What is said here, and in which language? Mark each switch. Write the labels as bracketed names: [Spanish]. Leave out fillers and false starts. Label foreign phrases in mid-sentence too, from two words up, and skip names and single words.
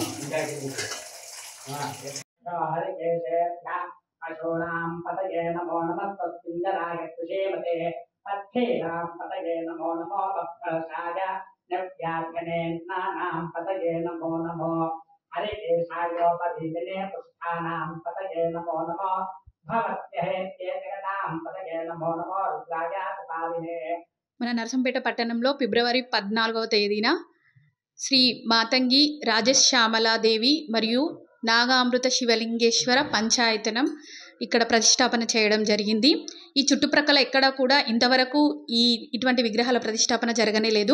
[Sanskrit] अशोणां पतये नमो नमः तत्पिण्डराय सुषेमते पथ्येनां पतये नमो नमो भक्ताय नव्यार्घनेन्नानां पतये नमो नमो हरिकेशायोपधीजने पुष्ठानां पतये नमो नमो भवत्यहेत्ये जगतां पतये नमो नमो रुद्राय उपादिने। [Telugu] మన నరసంపేట పట్టణంలో ఫిబ్రవరి 14వ తేదీన శ్రీ మాతంగి రాజశ్యామలాదేవి మరియు నాగామృత శివలింగేశ్వర పంచాయతనం ఇక్కడ ప్రతిష్టాపన చేయడం జరిగింది. ఈ చుట్టుప్రక్కల ఎక్కడ కూడా ఇంతవరకు ఇటువంటి విగ్రహాల ప్రతిష్టాపన జరగనే లేదు.